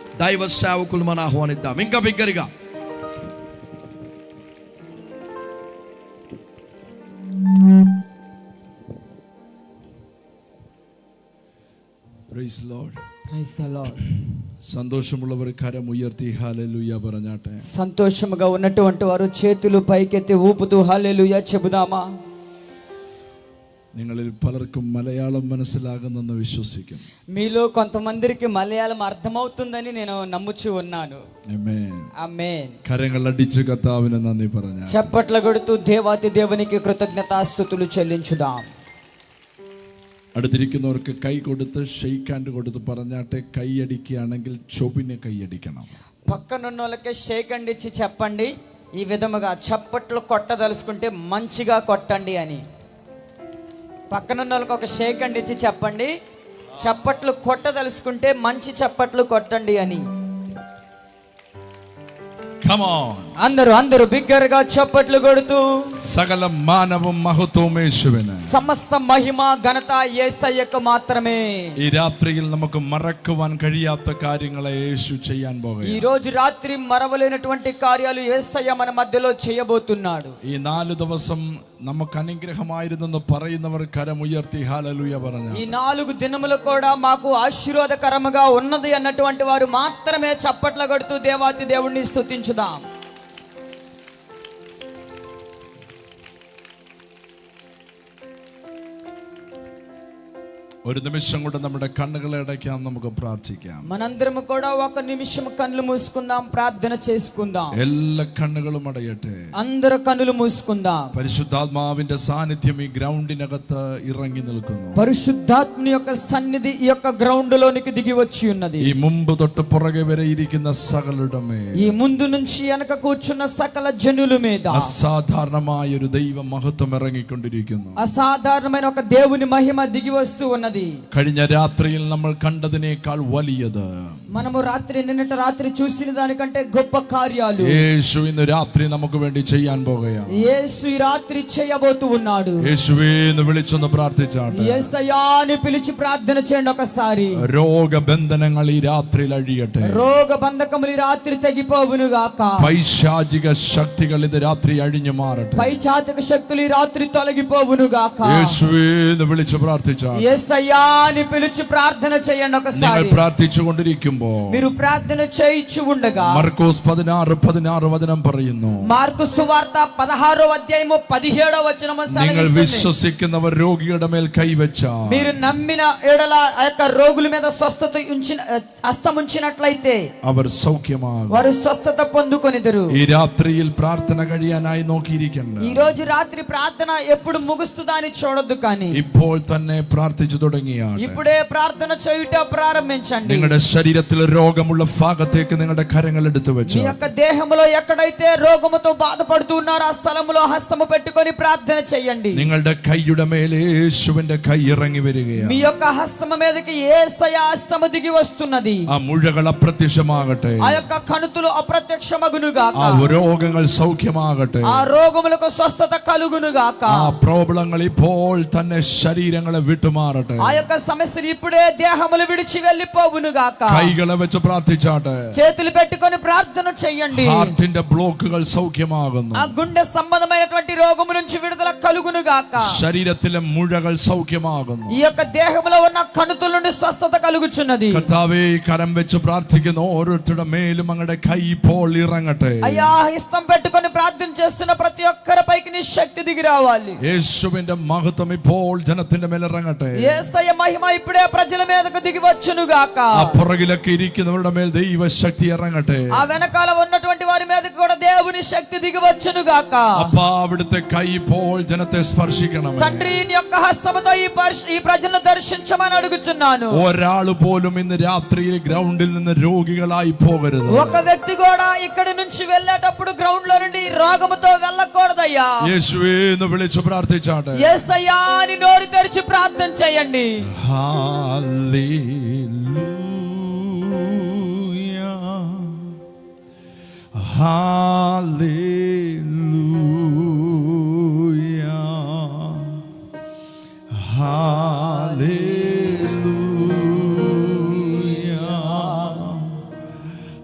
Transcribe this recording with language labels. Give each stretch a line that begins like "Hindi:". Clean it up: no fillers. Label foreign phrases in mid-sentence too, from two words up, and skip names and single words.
Telugu: దైవ సేవకులు మనం ఆహ్వానిద్దాం ఇంకా బిగ్గరగా.
English: Praise the Lord. Praise the Lord.
Malayalam: സന്തോഷമുള്ളവർ കരം ഉയർത്തി ഹല്ലേലൂയ പറഞ്ഞാട്ടെ.
Telugu: సంతోషముగా ఉన్నటువంటి వారు చేతులు పైకెత్తి ఊపుతూ హల్లెలూయా చెబుదామా?
Malayalam: നിങ്ങളിൽ പലർക്കും മലയാളം മനസ്സിലാകുന്നെന്ന് വിശ്വസിക്കുന്നു.
Telugu: మీలో కొంతమందికి మలయాళం అర్థమవుతుందని నేను నమ్ముచూ ఉన్నాను. ఆమేన్ ఆమేన్.
Malayalam: కరങ്ങൾ అడిచి కర్ത്താവിനെ നന്ദി പറഞ്ഞാട്ടെ.
Telugu: చప్పట్లు కొడుతూ దేవాతి దేవునికి కృతజ్ఞతాస్తుతులు చెల్లించుదాం.
Malayalam: അടുത്തിരിക്കുന്നവർക്ക് കൈ കൊടുത്ത്
English: shake hand
Malayalam: കൊടുത്ത് പറഞ്ഞാട്ടെ. കൈ അടിക്കുകയാണെങ്കിൽ ചൊവ്വിനെ കൈയടിക്കണം.
Telugu: పక్కనున్న వాళ్ళకి
English: shake hand
Telugu: ఇచ్చి చెప్పండి, ఈ విధముగా చప్పట్లు కొట్టదలుచుకుంటే మంచిగా కొట్టండి అని. పక్కనున్న వాళ్ళకి ఒక
English: shake hand
Telugu: ఇచ్చి చెప్పండి, చప్పట్లు కొట్టదలుచుకుంటే మంచి చప్పట్లు కొట్టండి అని.
English: Come on.
Telugu: అందరూ బిగ్గరగా చప్పట్లు కొడుతూ
Malayalam: സകല മാനവം മഹത്വം യേശുവിന്.
Telugu: సమస్త మహిమ ఘనత యేసయ్యకు మాత్రమే.
Malayalam: ഈ രാത്രിയിൽ നമുക്ക് മറക്കുവാൻ കഴിയാത്ത കാര്യങ്ങളെ യേശു ചെയ്യാൻ പോകുകയാണ്.
Telugu: ఈ రోజు రాత్రి మరవలేనటువంటి కార్యాలు యేసయ్య మన మధ్యలో చేయబోతున్నాడు.
Malayalam: ഈ 4 ദിവസം നമുക്ക് അനുഗ്രഹമായിരുന്നെന്ന് പറയുന്നവർ കരമുയർത്തി ഹല്ലേലൂയ പറഞ്ഞു.
Telugu: ఈ 4 దినములు కూడా మాకు ఆశీర్వాదకరముగా ఉన్నది అన్నటువంటి వారు మాత్రమే చప్పట్లు కొడుతూ దేవాతి దేవుణ్ణి స్తుతించుదాం.
Malayalam: ഒരു നിമിഷം കൊണ്ട് നമ്മുടെ കണ്ണുകളെ അടയ്ക്കാം, നമുക്ക് പ്രാർത്ഥിക്കാം.
Telugu: మనందరం కూడా ఒక నిమిషం కళ్ళు మూసుకుందాం, ప్రార్థన చేసుకుందాం.
Malayalam: എല്ലാ കണ്ണുകളും അടയട്ടെ.
Telugu: అందరూ కన్నులు మూసుకుందాం.
Malayalam: പരിശുദ്ധാത്മാവിന്റെ സാന്നിധ്യം ഈ ഗ്രൗണ്ടിനകത്ത് ഇറങ്ങി നിൽക്കുന്നു.
Telugu: పరిశుద్ధాత్మని యొక్క సన్నిధి ఈ యొక్క గ్రౌండ్ లోనికి దిగి వచ్చి ఉన్నది.
Malayalam: ഈ മുമ്പ് തൊട്ട് പുറകെ വരെ ഇരിക്കുന്ന സകലരുടെ മേൽ,
Telugu: ఈ ముందు నుంచి వెనక కూర్చున్న సకల జనుల మీద
Malayalam: అసాధారణമായ ഒരു ദൈവ മഹത്വം ഇറങ്ങിക്കൊണ്ടിരിക്കുന്നു.
Telugu: అసాధారణమైన ఒక దేవుని మహిమ దిగి వస్తూ ఉన్నది.
Malayalam: കഴിഞ്ഞ രാത്രിയിൽ നമ്മൾ കണ്ടതിനേക്കാൾ വലിയത്,
Telugu: మనము నిన్నటి రాత్రి చూసిన దానికంటే గొప్ప కార్యాలు
Malayalam: യേശു ഇന്ന് രാത്രി നമുക്ക് വേണ്ടി ചെയ്യാൻ പോകുകയാണ്.
Telugu: యేసు ఈ రాత్రి చేయబోతూ ఉన్నాడు.
Malayalam: യേശുവേ എന്ന് വിളിച്ചൊന്ന് പ്രാർത്ഥിച്ചാട്ടെ.
Telugu: యేసయ్యా అని పిలిచి ప్రార్థన చేయండి ఒకసారి.
Malayalam: രോഗബന്ധനങ്ങൾ ഈ രാത്രിയിൽ അഴിയട്ടെ.
Telugu: రోగ బంధకములు ఈ రాత్రి తెగిపోవును గాక.
Malayalam: പൈശാചിക ശക്തികൾ ഇന്ന് രാത്രി അഴിഞ്ഞു മാറട്ടെ.
Telugu: పైచాతిక శక్తులు ఈ రాత్రి తొలగిపోవును గాక.
Malayalam: യേശുവേ എന്ന് വിളിച്ച് പ്രാർത്ഥിച്ചാട്ടെ.
Telugu: యేసయ్యా అని పిలిచి ప్రార్థన చేయండి ఒకసారి.
Malayalam: നിങ്ങൾ പ്രാർത്ഥിച്ചുകൊണ്ടിരിക്കുമ്പോൾ,
Telugu: మీరు ప్రార్థన చేయించు ఉండగా,
Malayalam: മർക്കോസ് 16:16 വചനം പറയുന്നു,
Telugu: మార్కు సువార్త 16వ అధ్యాయము 17వ వచనము
Malayalam: നിങ്ങൾ
Telugu: సెలవిస్తుంది,
Malayalam: വിശ്വസിക്കുന്നവർ രോഗിയുടെ മേൽ കൈവച്ചാൽ,
Telugu: మీరు నమ్మిన ఎడల ఆ యొక్క రోగుల మీద స్వస్థత హస్తం ఉంచినట్లయితే
Malayalam: അവർ സൗഖ്യമാകും.
Telugu: వారు స్వస్థత పొందుకొనిదరు.
Malayalam: ഈ രാത്രിയിൽ പ്രാർത്ഥന കഴിയാനായി നോക്കിയിരിക്കണ്ട.
Telugu: ఈ రోజు రాత్రి ప్రార్థన ఎప్పుడు ముగుస్తుందా అని చూడొద్దు, కానీ
Malayalam: ഇപ്പോൾ തന്നെ പ്രാർത്ഥിച്ചു തുടങ്ങിയാണ്.
Telugu: ఇప్పుడే ప్రార్థన చేయుట ప్రారంభించండి.
Malayalam: നിങ്ങളുടെ ശരീരത്തിൽ രോഗമുള്ള ഭാഗത്തേക്ക് നിങ്ങളുടെ കരങ്ങൾ എടുത്തു വെച്ചു,
Telugu: మీ యొక్క దేహములో ఎక్కడైతే రోగముతో బాధపడుతూ ఉన్నారో ఆ స్థలములో హస్తము పెట్టుకొని ప్రార్థన చేయండి.
Malayalam: നിങ്ങളുടെ കൈയുടെ മേലെ യേശുവിന്റെ കൈ ഇറങ്ങി വരികയാണ്.
Telugu: మీ యొక్క హస్తము మీదకి యేసయ్య హస్తము దిగి వస్తున్నది.
Malayalam: ആ മുഴകൾ അപ്രത്യക്ഷമാകട്ടെ.
Telugu: ఆ యొక్క కణుతులు అప్రత్యక్షమగును గాక.
Malayalam: ആ രോഗങ്ങൾ സൗഖ്യമാകട്ടെ.
Telugu: ఆ రోగములకు స్వస్థత కలుగును గాక.
Malayalam: ആ പ്രോബ്ലങ്ങൾ ഇപ്പോൾ തന്നെ ശരീരങ്ങളെ വിട്ടുമാറട്ടെ.
Telugu: ఆ యొక్క సమస్యలు ఇప్పుడే దేహములు విడిచి వెళ్ళిపోవును గాక.
Malayalam: കൈകളെ വെച്ച് പ്രാർത്ഥിച്ചാട്ടെ.
Telugu: చేతులు పెట్టుకొని ప్రార్థన చేయండి.
Malayalam: ഹാർട്ടിന്റെ ബ്ലോക്കുകൾ സൗഖ്യമാകുന്നു.
Telugu: ఆ గుండె సంబంధమైనటువంటి రోగము నుంచి విడుదల కలుగును గాక.
Malayalam: ശരീരത്തിലെ മുഴകൾ സൗഖ്യമാകുന്നു.
Telugu: ఈ యొక్క దేహములో ఉన్న కణుతుల నుండి స్వస్థత కలుగుచున్నది.
Malayalam: കർത്താവേ, കരം വെച്ച് പ്രാർത്ഥിക്കുന്ന ഓരോരുത്തരുടെ മേലും അങ്ങയുടെ കൈ ഇപ്പോൾ ഇറങ്ങട്ടെ.
Telugu: అయ్యా, హస్తం పెట్టుకొని ప్రార్థన చేస్తున్న ప్రతి ఒక్కరిపైకి నీ శక్తి దిగి రావాలి.
Malayalam: യേശുവിന്റെ മഹത്വം ഇപ്പോൾ ജനത്തിന്റെ മേൽ ഇറങ്ങട്ടെ.
Telugu: యేసయ్య మహిమ ఇప్పుడే ప్రజల మీదకు దిగి వచ్చును గాక.
Malayalam: ആ പുറകിലൊക്കെ ഇരിക്കുന്നവരുടെ മേൽ ദൈവശക്തി ഇറങ്ങട്ടെ.
Telugu: ఆ వెనకాల ఉన్నటువంటి వారి మీదకు కూడా దేవుని శక్తి దిగి వచ్చును గాక.
Malayalam: അപ്പാ, അവിടുത്തെ കൈ ഇപ്പോൾ ജനത്തെ സ്പർശിക്കണം.
Telugu: తండ్రి, నీ యొక్క హస్తముతో ఈ ప్రజలను దర్శించమని అడుగుచున్నాను.
Malayalam: ഒരാൾ പോലും ഇന്ന് രാത്രിയിൽ ഗ്രൗണ്ടിൽ നിന്ന് രോഗികളായി പോകരുത്.
Telugu: ఒక వ్యక్తి కూడా ఇక్కడి నుంచి వెళ్ళేటప్పుడు గ్రౌండ్ లో నుండి రోగముతో వెళ్ళకూడదయ్యా.
Malayalam: യേശുവേ എന്ന് വിളിച്ചു പ്രാർത്ഥിച്ചാട്ടെ.
Telugu: యేసయ్యా అని నోరు తెరిచి ప్రార్థన చేయండి. హల్లెలూయా, హల్లెలూయా, హల్లెలూయా,